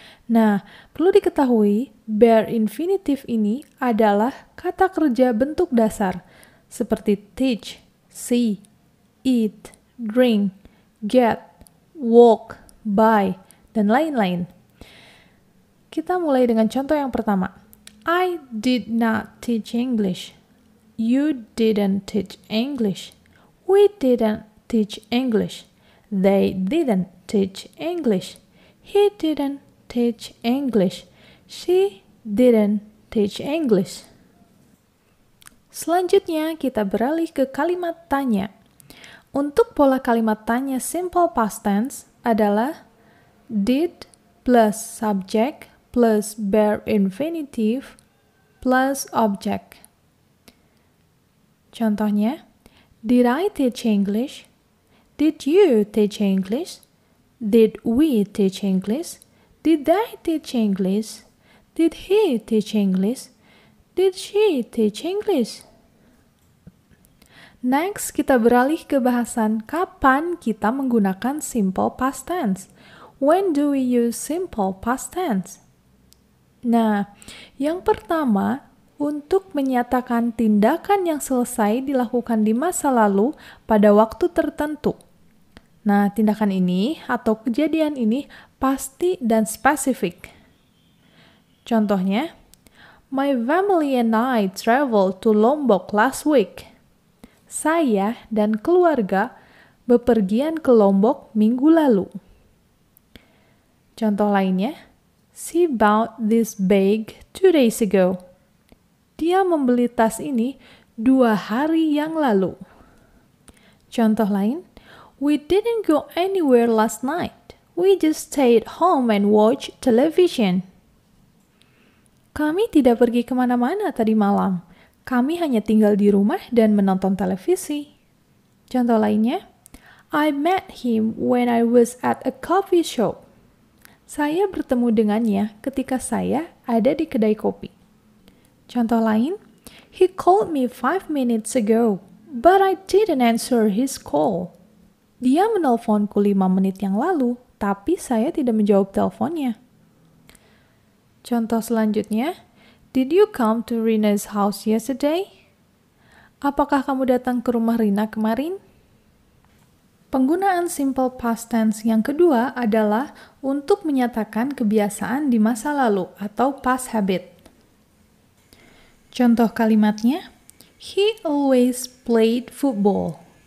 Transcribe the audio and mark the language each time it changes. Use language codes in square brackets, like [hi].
[id] Nah, perlu diketahui, bare infinitive ini adalah kata kerja bentuk dasar, seperti teach, see, eat, drink, get, walk, buy, dan lain-lain. Kita mulai dengan contoh yang pertama. [en] I did not teach English. You didn't teach English. We didn't teach English. They didn't teach English. He didn't teach English. She didn't teach English. [id] Selanjutnya, kita beralih ke kalimat tanya. Untuk pola kalimat tanya simple past tense adalah [en] did plus subject plus bare infinitive plus object. Contohnya, did I teach English? Did you teach English? Did we teach English? Did they teach English? Did he teach English? Did she teach English? [id] Next, kita beralih ke bahasan kapan kita menggunakan simple past tense. [en] When do we use simple past tense? [id] Nah, yang pertama, untuk menyatakan tindakan yang selesai dilakukan di masa lalu pada waktu tertentu. Nah, tindakan ini atau kejadian ini pasti dan spesifik. [en] Contohnya, my family and I traveled to Lombok last week. [id] Saya dan keluarga bepergian ke Lombok minggu lalu. Contoh lainnya, [en] she bought this bag 2 days ago. [id] Dia membeli tas ini 2 hari yang lalu. Contoh lain, [en] we didn't go anywhere last night. We just stayed home and watched television. [id] Kami tidak pergi kemana-mana tadi malam. Kami hanya tinggal di rumah dan menonton televisi. Contoh lainnya, [en] I met him when I was at a coffee shop. [id] Saya bertemu dengannya ketika saya ada di kedai kopi. Contoh lain, [en] he called me 5 minutes ago, but I didn't answer his call. [id] Dia menelponku 5 menit yang lalu, tapi saya tidak menjawab teleponnya. Contoh selanjutnya, [en] did you come to Rina's house yesterday? [id] Apakah kamu datang ke rumah Rina kemarin? Penggunaan simple past tense yang kedua adalah untuk menyatakan kebiasaan di masa lalu atau past habit. Contoh kalimatnya, [en] he always played football.